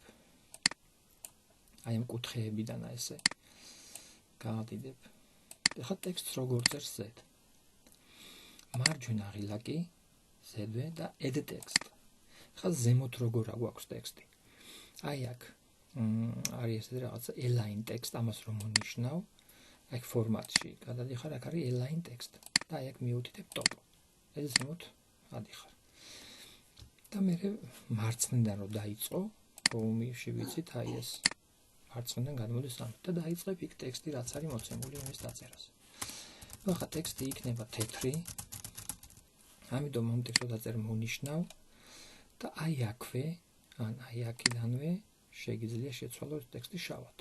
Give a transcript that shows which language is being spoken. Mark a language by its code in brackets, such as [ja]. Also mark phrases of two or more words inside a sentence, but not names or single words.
[ka] აი ამ კუთხეებიდან ესე გაადიდებ. ეხლა ტექსტს როგორ წერს Z. მარჯვენა ღილაკი Z-ვე და [en] add text. [ka] ეხლა ზემოთ როგორ აგვაქვს ტექსტი. აი აქ არის ესეთი რაღაცა [en] align text, [ka] ამას რომ მონიშნავ. აი ფორმატში გადადიხარ, აქ არის [en] align text [ka] და აი აქ მიუთითებ top. ეს ზემოთ ადიხარ. და მე მარცხნიდან რომ დაიწყო, home-ში ვიცით, აი ეს მარცხნიდან გადმოდის ამ და დაიწყებ იქ ტექსტი რაც არის მოცემული იმის დაწერას. ნუ ახლა ტექსტი იქნება თეთრი. ამიტომ ამ ტექსტს დაწერ მონიშნავ და აი აქვე, ან აი აქედანვე შეგიძლია შეცვალოს ტექსტი შავად.